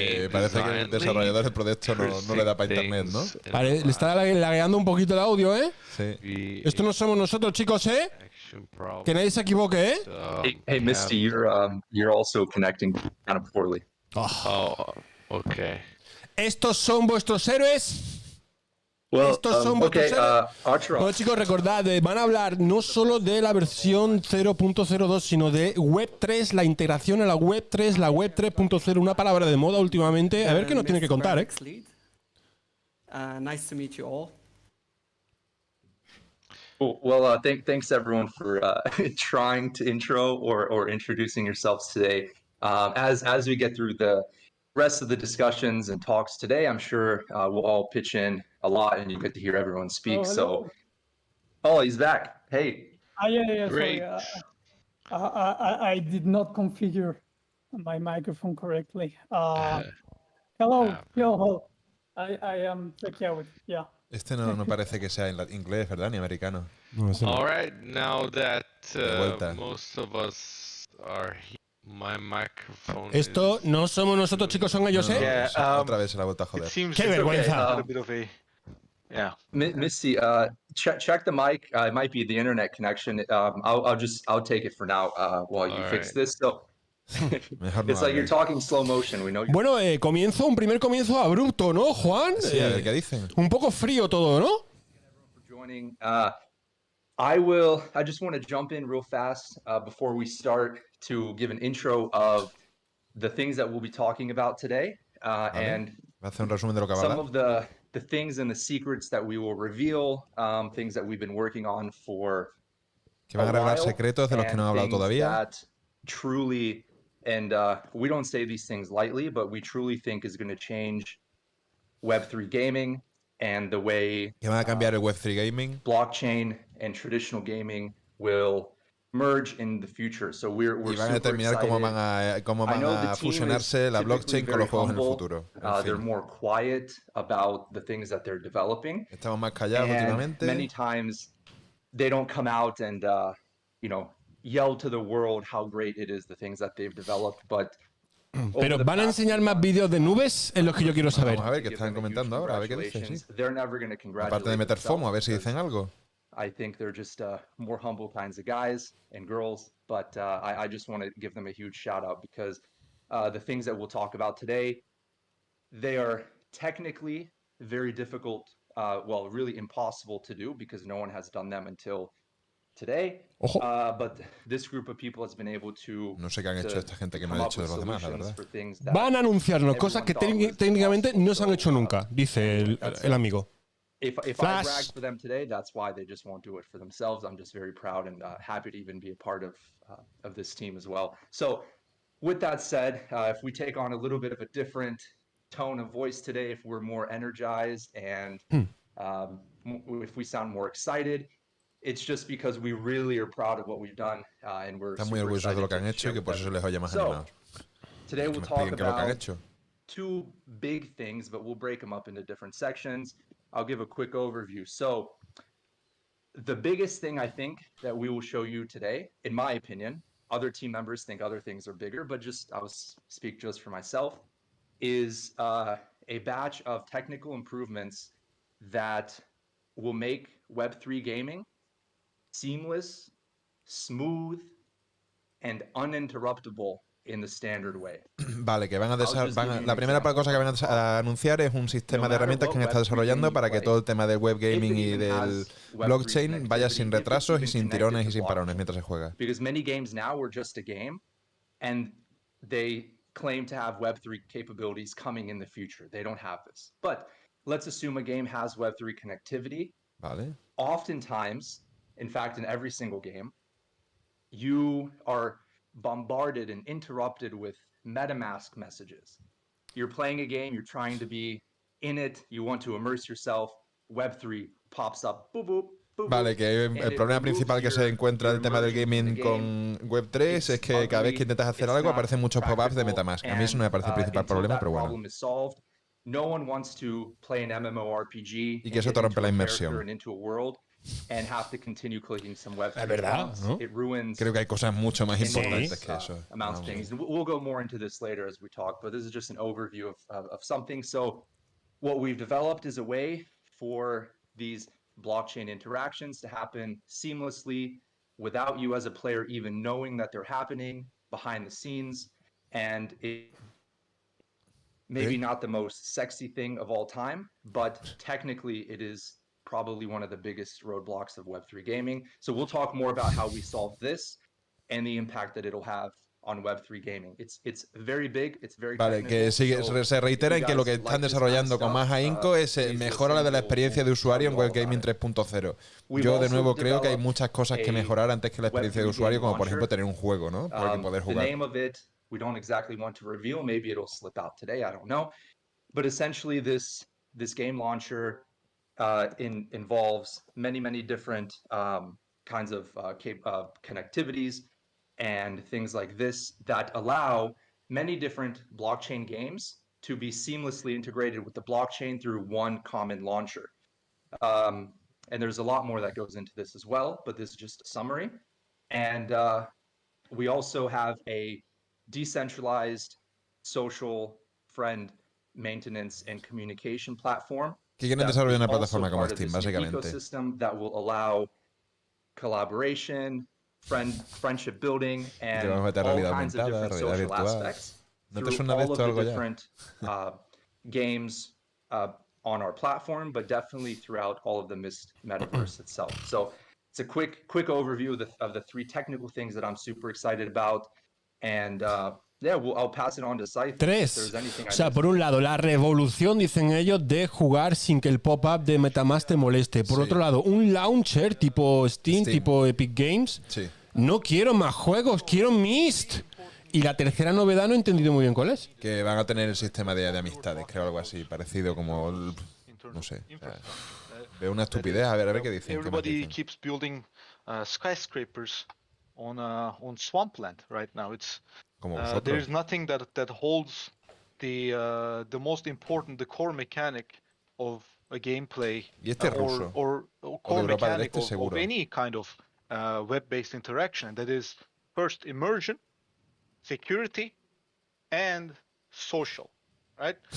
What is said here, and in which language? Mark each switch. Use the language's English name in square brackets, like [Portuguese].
[Spanish] parece que el desarrollador del proyecto no le da para internet, ¿no? Vale, le está lagueando un poquito el audio, ¿eh? Sí. Esto no somos nosotros, chicos, ¿eh? Que nadie se equivoque, ¿eh? [English] Hey, Misty, you're also connecting kind of poorly. Okay. [Spanish] Estos son vuestros héroes. [English] Well, [Spanish] Estos son [English] okay, [Spanish] vuestros héroes. [English] Archer, [Spanish] Bueno, chicos, recordad, van a hablar no solo de la versión 0.02, sino de Web 3, la integración a la Web 3, la Web 3.0, una palabra de moda últimamente. A ver qué nos tiene que contar, ¿eh? [English] Nice to meet you all. Well, thanks everyone for trying to intro or introducing yourselves today. As we get through the rest of the discussions and talks today, I'm sure we'll all pitch in a lot and you get to hear everyone speak. He's back. Hey. Yeah. Great. Sorry. I did not configure my microphone correctly. Hello. I am Reykjavik. Yeah. [Spanish] Este no parece que sea inglés, ¿verdad? Ni americano. [English] All right, now that most of us are here, my microphone [Spanish] Esto no somos nosotros, chicos, son ellos, ¿eh? Otra vez se la ha vuelto a joder. ¡Qué vergüenza! [English] Misty, check the mic. It might be the internet connection. I'll take it for now while you fix this. So it's like you're talking slow motion. We know. [Spanish] Bueno, un primer comienzo abrupto, ¿no, Juan? Sí, a ver qué dicen. Un poco frío todo, ¿no? [English] Joining. I just want to jump in real fast before we start to give an intro of the things that we'll be talking about today, and [Spanish] hace un resumen de lo que va a [English] some [Spanish] hablar. [English] of the things and the secrets that we will reveal, things that we've been working on for [Spanish] Que van a revelar secretos de los que no han hablado todavía. [English] That truly, and we don't say these things lightly, but we truly think is going to change Web3 gaming and the way [Spanish] que van a cambiar el Web3 gaming. [English] Blockchain and traditional gaming will merge in the future. So we're [Spanish] y van a determinar cómo van a fusionarse la blockchain con los juegos en el futuro. [English] They're more quiet about the things that they're developing. [Spanish] Estamos más callados últimamente. [English] Many times they don't come out and yell to the world how great it is, the things that they've developed, but [Spanish] pero van a enseñar más vídeos de nubes, es lo que yo quiero saber. Vamos a ver qué están comentando ahora, a ver qué dicen. Sí. Aparte de meter FOMO, a ver si dicen algo. [English] I think they're just more humble kinds of guys and girls, but I just want to give them a huge shout out because the things that we'll talk about today, they are technically very difficult, really impossible to do because no one has done them until today. But this group of people has been able to. [Spanish] No sé qué han hecho esta gente que no ha hecho de los demás, la verdad. Van a anunciarnos cosas que técnicamente no se han hecho nunca, dice el amigo. [English] If I brag for them today, that's why they just won't do it for themselves. I'm just very proud and happy to even be a part of this team as well. So, with that said, if we take on a little bit of a different tone of voice today, if we're more energized and if we sound more excited, it's just because we really are proud of what we've done and we're [Spanish] Están muy orgullosos de lo que han hecho y que por eso se les oye más animados. [English] Today we'll talk about two big things, but we'll break them up into different sections. I'll give a quick overview. So the biggest thing I think that we will show you today, in my opinion, other team members think other things are bigger, but I'll speak just for myself, is a batch of technical improvements that will make Web3 gaming seamless, smooth, and uninterruptible in the standard way. [Spanish] Vale, que la primera cosa que van a anunciar es un sistema de herramientas que han estado desarrollando para que todo el tema del web gaming y del blockchain vaya sin retrasos y sin tirones y sin parones mientras se juega. [English] Because many games now are just a game and they claim to have Web3 capabilities coming in the future. They don't have this. But let's assume a game has Web3 connectivity. [Spanish] Vale. [English] Oftentimes, in fact, in every single game, you are bombarded and interrupted with MetaMask messages. You're playing a game, you're trying to be in it, you want to immerse yourself, Web3 pops up, boop, boop, boop. [Spanish] Vale, que el problema principal que se encuentra el tema del gaming con Web3 es que cada vez que intentas hacer algo aparecen muchos pop-ups de MetaMask. A mí eso no me parece el principal problema, pero bueno. [English] No one wants to play an MMORPG [Spanish] y que eso te rompe la inmersión. [English] and have to continue clicking some Web3 [Spanish] Es verdad, [English] fonts. [Spanish] ¿no? [English] It ruins [Spanish] Creo que hay cosas mucho más importantes [English] enormous [Spanish] que eso. [English] amounts of things. And we'll go more into this later as we talk, but this is just an overview of something. So what we've developed is a way for these blockchain interactions to happen seamlessly without you as a player even knowing that they're happening behind the scenes. And maybe not the most sexy thing of all time, but technically it is probably one of the biggest roadblocks of Web3 gaming. So we'll talk more about how we solve this and the impact that it'll have on Web3 gaming. It's very big, it's very [Spanish] Vale, que se reitera en que lo que están desarrollando con más ahínco es mejora la de la experiencia de usuario en Web Gaming 3.0. Yo de nuevo creo que hay muchas cosas que mejorar antes que la experiencia de usuario, como por ejemplo tener un juego, ¿no? Para poder jugar. [English] We don't exactly want to reveal. Maybe it'll slip out today. I don't know. But essentially, this game launcher involves many different kinds of connectivities and things like this that allow many different blockchain games to be seamlessly integrated with the blockchain through one common launcher. And there's a lot more that goes into this as well, but this is just a summary. And we also have a decentralized social friend maintenance and communication platform. [Spanish] Que quieren desarrollar una plataforma como Steam, básicamente. [English] Ecosystem that will allow collaboration, friendship building, and all kinds of different social aspects through all of the different games on our platform, but definitely throughout all of the metaverse itself. So it's a quick overview of the three technical things that I'm super excited about. And yeah, I'll pass it on to Scythe. 3. [Spanish] O sea, por un lado, la revolución, dicen ellos, de jugar sin que el pop-up de MetaMask te moleste. Por otro lado, un launcher tipo Steam, tipo Epic Games. Sí. No quiero más juegos, quiero Myst. Y la tercera novedad no he entendido muy bien cuál es. Que van a tener el sistema de amistades, creo, algo así, parecido como... no sé. Veo una estupidez, a ver qué dicen. [English] Everybody keeps building skyscrapers on swampland right now. It's there's nothing that holds the most important, the core mechanic of a gameplay or core mechanic of any kind of web-based interaction, and that is first immersion, security, and social. Right?